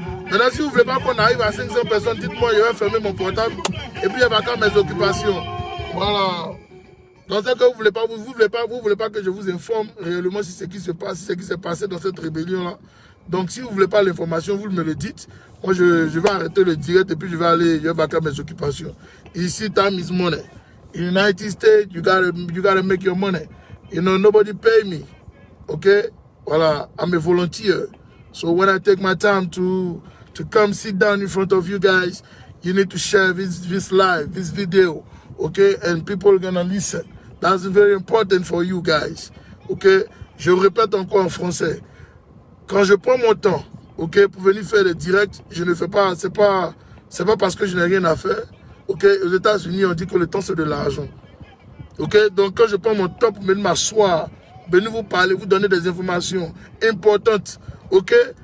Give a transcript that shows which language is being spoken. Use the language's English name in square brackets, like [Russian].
[French] Maintenant, si vous ne voulez pas qu'on arrive à 500 personnes, dites-moi, je vais fermer mon portable et puis il va quand mes occupations. Voilà. Dans ce cas, vous ne voulez pas que je vous informe réellement sur ce qui se passe, ce qui s'est passé dans cette rébellion-là. Donc, si vous ne voulez pas l'information, vous me le dites. Moi, je vais arrêter le direct et puis je vais vaquer mes occupations. Ici, [English] time is money. In the United States, you gotta make your money. You know, nobody pay me. Okay? Voilà. I'm a volunteer. So when I take my time to come sit down in front of you guys, you need to share this live, this video. Okay? And people are gonna listen. That's very important for you guys. Okay? [French] Je répète encore en français. Quand je prends mon temps, ok, pour venir faire des directs, je ne fais pas, c'est pas parce que je n'ai rien à faire. Ok? Aux États-Unis, on dit que le temps c'est de l'argent. Ok? Donc quand je prends mon temps pour venir m'asseoir, venir vous parler, vous donner des informations importantes, ok?